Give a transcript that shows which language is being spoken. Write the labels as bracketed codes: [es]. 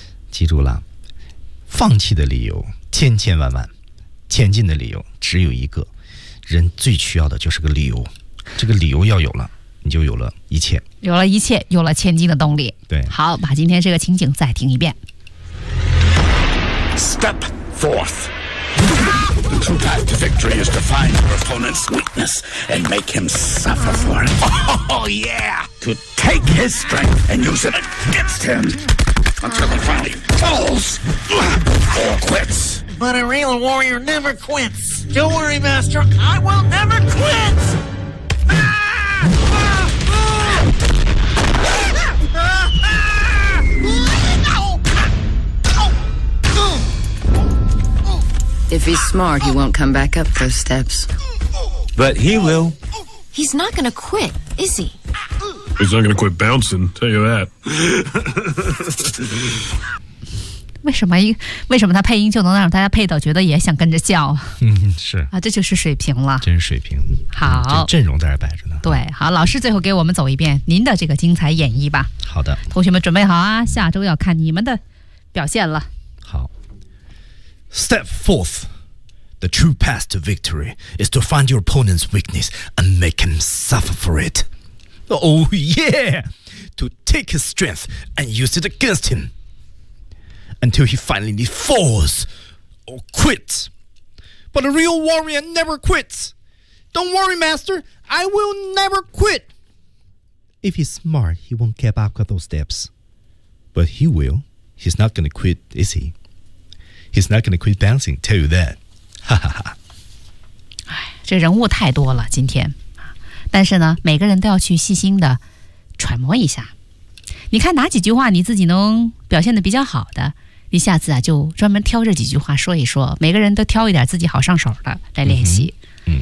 [zh] 记住了，放弃的理由千千万万，前进的理由只有一个。人最需要的就是个理由，这个理由要有了，你就有了一切，有了一切，有了前进的动力。对，好，把今天这个情景再听一遍。 [en] Step forth. The true path to victory is to find your opponent's weakness and make him suffer for it. Oh yeah! To take his strength and use it against him until he finally falls or quits. But a real warrior never quits. Don't worry, Master. I will never quit! If he's smart, he won't come back up those steps. But he will. He's not gonna quit, is he? He's not gonna quit bouncing, tell you that. [zh] 为什么他配音就能让大家配到觉得也想跟着叫？是啊，这就是水平了，真是水平。好，这阵容在这摆着呢。对，好，老师最后给我们走一遍您的这个精彩演绎吧。好的，同学们准备好啊，下周要看你们的表现了。 [en] 好 ，Step forth. The true path to victory is to find your opponent's weakness and make him suffer for it. Oh yeah, to take his strength and use it against him. Until he finally falls or quits. But a real warrior never quits. Don't worry, Master. I will never quit. If he's smart, he won't get back up those steps. But he will. He's not going to quit, is he? He's not going to quit dancing, tell you that. Ha ha ha. [zh] 哎，这人物太多了今天。但是呢，每个人都要去细心的揣摩一下。你看哪几句话你自己能表现得比较好的。一下子啊，就专门挑这几句话说一说，每个人都挑一点自己好上手的来练习。嗯嗯，